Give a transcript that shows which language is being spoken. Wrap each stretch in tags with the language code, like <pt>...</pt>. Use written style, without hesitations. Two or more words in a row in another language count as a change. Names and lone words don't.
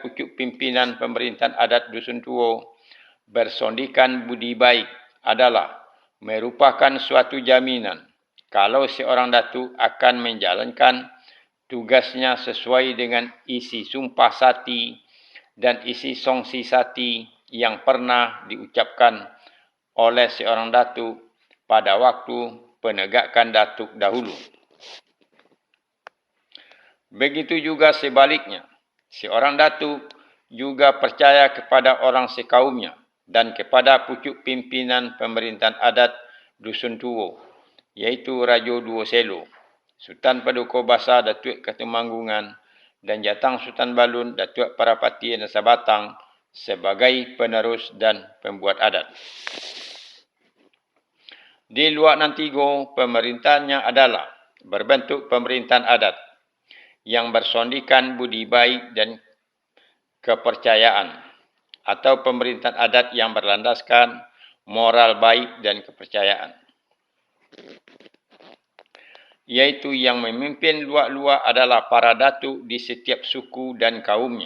<id>pucuk pimpinan pemerintahan adat Dusun Tuo bersondikan budi baik adalah merupakan suatu jaminan kalau seorang datuk akan menjalankan tugasnya sesuai dengan isi sumpah sati dan isi songsi sati yang pernah diucapkan oleh seorang datuk pada waktu penegakan datuk dahulu. Begitu juga sebaliknya, seorang datuk juga percaya kepada orang sekaumnya dan kepada pucuk pimpinan pemerintahan adat Dusun Tuo, iaitu Rajo Duo Selo, Sultan Paduka Basa Datuk Ketumanggungan dan Jatang Sultan Balun Datuk Parapati Nusa Batang sebagai penerus dan pembuat adat. Di luar Nantigo, pemerintahannya adalah berbentuk pemerintahan adat yang bersondikan budi baik dan kepercayaan, atau pemerintahan adat yang berlandaskan moral baik dan kepercayaan, iaitu yang memimpin luak-luak adalah para datuk di setiap suku dan kaumnya.</id>